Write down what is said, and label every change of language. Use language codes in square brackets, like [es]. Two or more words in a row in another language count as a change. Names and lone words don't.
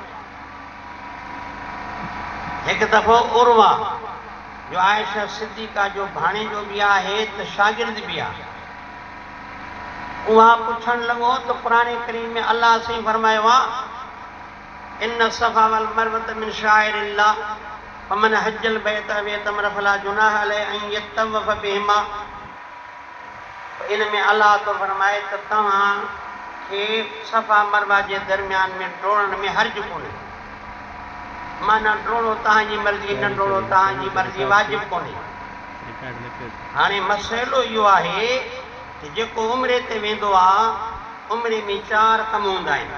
[sd] एक दफ़ो उर्वा जो आयशा सिद्दीक़ा जो भाणे जो भी आहे त शागिर्द भी आहे, उहा पुछण लॻो त क़ुरान करीम में अल्लाह साईं फरमायो आहे [ar] إن الصفا والمروة من شعائر الله فمن حج البيت أو اعتمر فلا جناح عليه أن يطوف بهما. [sd] इन में अल्लाह तो फरमाए त तव्हां खे सफ़ा मरवा जे दरमियान में डोड़ण में हर्ज कोन्हे, माना डोड़ो तव्हांजी मर्ज़ी न डोड़ो तव्हांजी मर्ज़ी, वाजिब कोन्हे। हाणे मसइलो इहो आहे त जेको उमिरे ते वेंदो आहे उमिरे में 4 कम हूंदा आहिनि।